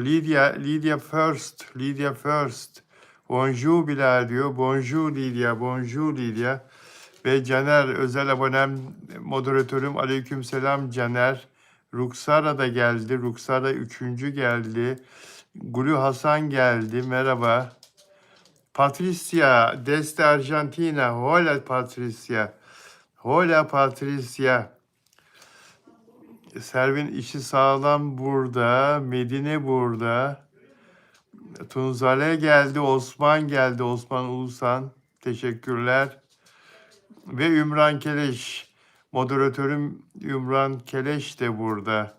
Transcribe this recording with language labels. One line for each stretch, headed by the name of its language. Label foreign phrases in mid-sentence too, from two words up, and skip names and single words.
Turkish: Lydia First. Bonjour Bilal diyor. Bonjour Lydia. Ve Caner, özel abonem, moderatörüm. Aleykümselam Caner. Ruksara da geldi. Ruksara 3. geldi. Gulu Hasan geldi. Merhaba.
Spanish: Patricia, desde Argentina. Hola Patricia.
Turkish: Servin işi sağlam burada. Medine burada. Tunzale geldi. Osman geldi. Osman Ulusan. Teşekkürler. Ve Ümran Keleş. Moderatörüm Ümran Keleş de burada.